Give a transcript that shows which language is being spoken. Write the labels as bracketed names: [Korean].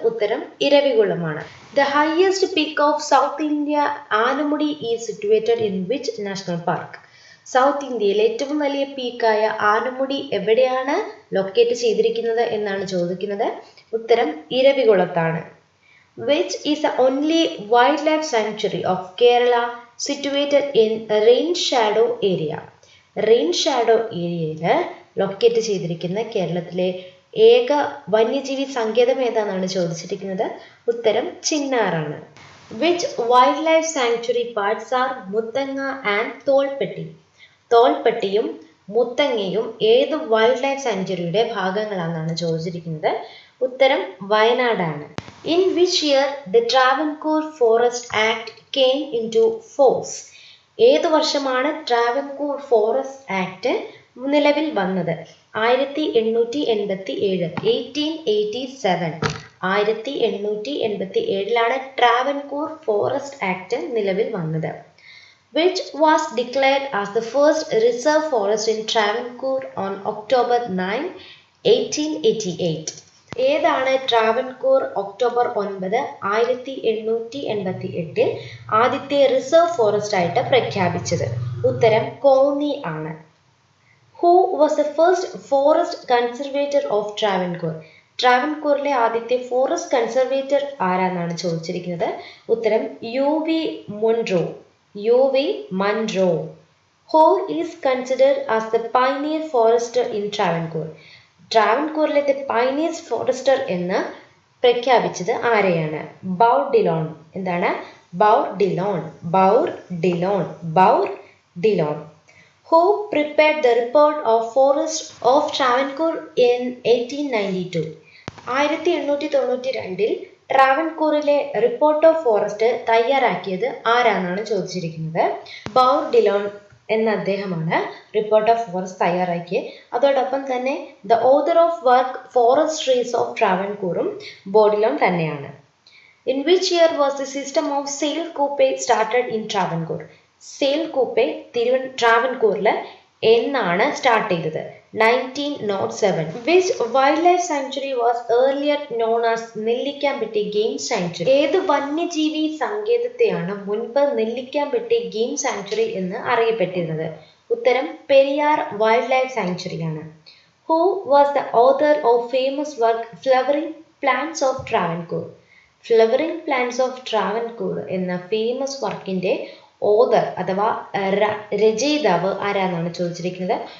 [Malayalam] ഉത്തരം ഇരവികുളമാണ്. [English] The highest peak of South India Anamudi is situated in which national park? [Malayalam] South ഇന്ത്യയിലെ ഏറ്റവും വലിയ പീക്കായ ആനമുടി എവിടെയാണ് ലൊക്കേറ്റ് ചെയ്തിരിക്കുന്നത് എന്നാണ് ചോദിക്കുന്നത്. ഉത്തരം ഇരവികുളത്താണ്. [English] Which is the only wildlife sanctuary of Kerala situated in rain shadow area? [Malayalam] Rain shadow ഏരിയയിൽ ലൊക്കേറ്റ് ചെയ്തിരിക്കുന്ന കേരളത്തിലെ ഏക വന്യജീവി സങ്കേതം ഏതാണെന്നാണ് ചോദിച്ചിരിക്കുന്നത്. ഉത്തരം ചിന്നാറാണ്. [English] Which wildlife sanctuary parts are Muthanga and Tholpetty? [Malayalam] തോൽപ്പെട്ടിയും മുത്തങ്ങയും ഏത് വൈൽഡ് ലൈഫ് സാങ്ച്വറിയുടെ ഭാഗങ്ങളാണെന്നാണ് ചോദിച്ചിരിക്കുന്നത്. ഉത്തരം വയനാടാണ്. [English] In which year the Travandkel Forest Act came into force? [Malayalam] ഏത് വർഷമാണ് ട്രാവൻകൂർ ഫോറസ്റ്റ് ആക്ട് നിലവിൽ വന്നത്? 1887. 1887. 1887 ട്രാവൻകൂർ ഫോറസ്റ്റ് ആക്ട് നിലവിൽ വന്നത്. [English] Which was declared as the first reserve forest in Travancore on October 9, 1888? [Malayalam] ഏതാണ് ട്രാവൻകൂർ ഒക്ടോബർ 9, 1888 ആദ്യത്തെ റിസർവ് ഫോറസ്റ്റ് ആയിട്ട് പ്രഖ്യാപിച്ചത്? ഉത്തരം കോന്നി ആണ്. [English] Who was the first forest conservator of Travancore? [Malayalam] ട്രാവൻകൂറിലെ ആദ്യത്തെ ഫോറസ്റ്റ് കൺസർവേറ്റർ ആരാന്നാണ് ചോദിച്ചിരിക്കുന്നത്. ഉത്തരം UV Munro. UV Munro. [English] Who is considered as the pioneer forester in Travancore? [Malayalam] ട്രാവൻകൂറിലെ the pioneer forester എന്ന് പ്രഖ്യാപിച്ചത് ആരെയാണ്? ബൗർ ഡിലോൺ. എന്താണ്? Bauer ഡിലോൺ. Bauer ഡിലോൺ. Bauer ഡിലോൺ. [English] Who prepared the report of forest of Travancore in 1892? [Malayalam] 1892 ട്രാവൻകൂറിലെ report of forest തയ്യാറാക്കിയത് ആരാണെന്നാണ് ചോദിച്ചിരിക്കുന്നത്. Bauer ഡിലോൺ എന്ന അദ്ദേഹമാണ് report of forest തയ്യാറാക്കിയത്. അതോടൊപ്പം തന്നെ the author of work forest trees of ട്രാവൻകൂറും ബോഡിലോൺ തന്നെയാണ്. [English] In which year was the system of sale coupe started in Travancore? [Malayalam] Sale coupe ട്രാവൻകൂറിൽ എന്നാണ് start ചെയ്തത്? 1907. [English] Which wildlife sanctuary was earlier known as Nellikampetty game sanctuary? [Malayalam] ഏത് വന്യജീവി സങ്കേതത്തെയാണ് മുൻപ് Nellikampetty game sanctuary എന്ന് അറിയപ്പെട്ടിരുന്നത്? ഉത്തരം Periyar wild life സാങ്ച്വറിയാണ്. [English] Who was the author of famous work Flowering Plants of Travancore? Flowering Plants of Travancore [Malayalam] എന്ന famous വർക്കിന്റെ ഓതർ അഥവാ രചയിതാവ് ആരാന്നാണ് ചോദിച്ചിരിക്കുന്നത്.